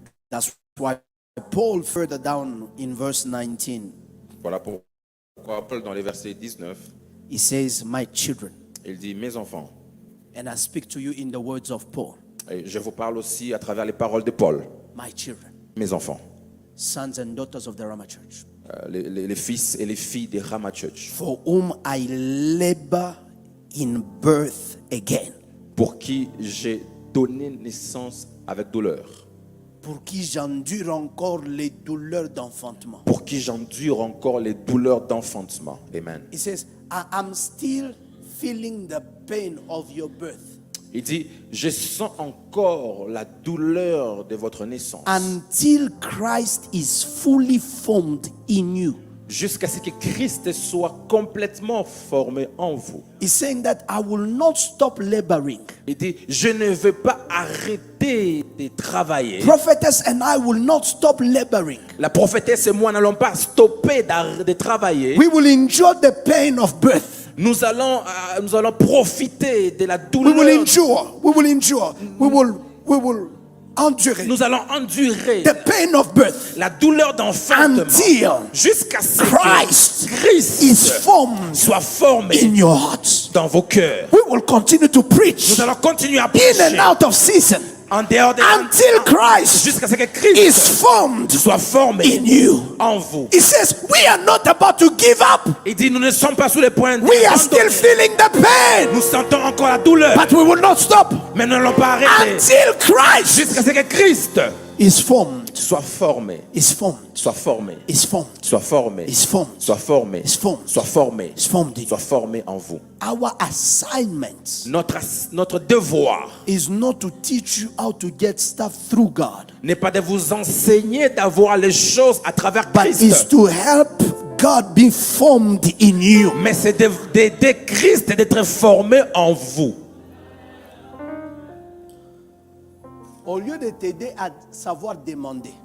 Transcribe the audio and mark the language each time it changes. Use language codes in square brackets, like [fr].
[en] that's why Paul further down in verse 19, [fr] voilà pourquoi Paul dans les versets 19, [en] he says, my children, [fr] il dit mes enfants. [en] and I speak to you in the words of Paul, [fr] Et je vous parle aussi à travers les paroles de Paul, [en] my children, [fr] mes enfants, [en] sons and daughters of the Rama Church, [fr] les fils et les filles des Rama Church, [en] for whom I labor in birth again, [fr] pour qui j'ai donné naissance avec douleur, pour qui j'endure encore les douleurs d'enfantement. pour qui j'endure encore les douleurs d'enfantement. Amen. [en] He says, I am still feeling the pain of your birth. [fr] Il dit, je sens encore la douleur de votre naissance. [en] until Christ is fully formed in you. [fr] Jusqu'à ce que Christ soit complètement formé en vous. [en] He's saying that I will not stop laboring. [fr] Il dit, je ne veux pas arrêter de travailler. [en] Prophetess and I will not stop laboring. [fr] La prophétesse et moi n'allons pas stopper de travailler. [en] We will enjoy the pain of birth. [fr] Nous allons profiter de la [en] We [fr] douleur. [en] will endure. We will endure. We will endurer [fr] Nous allons endurer [en] the pain of birth [fr] la douleur d'enfantement [en] until [fr] jusqu'à ce [en] Christ [fr] que Christ [en] is formed [fr] soit formé [en] in your hearts. [fr] dans vos cœurs. [en] We will continue to preach [fr] Nous allons continuer à [en] in [fr] prêcher [en] and out of season [fr] en dehors des [en] until Christ [fr] jusqu'à ce que [en] is [fr] Christ [en] formed [fr] soit formé [en] in you. [fr] en vous. [en] He says, we are not about to give up. [fr] Il dit, nous ne sommes pas sous les points [en] We are still feeling the pain, [fr] Nous sentons encore la douleur, [en] but we will not stop [fr] mais nous n'allons pas arrêter [en] until Christ [fr] jusqu'à ce que Christ [en] is formed, [fr] soit formé, [en] is formed, [fr] soit formé, [en] is formed, [fr] soit formé, [en] is formed, [fr] soit formé, [en] is formed, [fr] soit formé, [en] is formed in [fr] soit formé en vous. [en] Our assignment [fr] Notre devoir [en] is not to teach you how to get stuff through God, [fr] n'est pas de vous enseigner d'avoir les choses à travers [en] but is [fr] Christ, [en] to help God be formed in you. [fr] mais c'est d'aider Christ et d'être formé en vous. Au lieu de t'aider à savoir demander,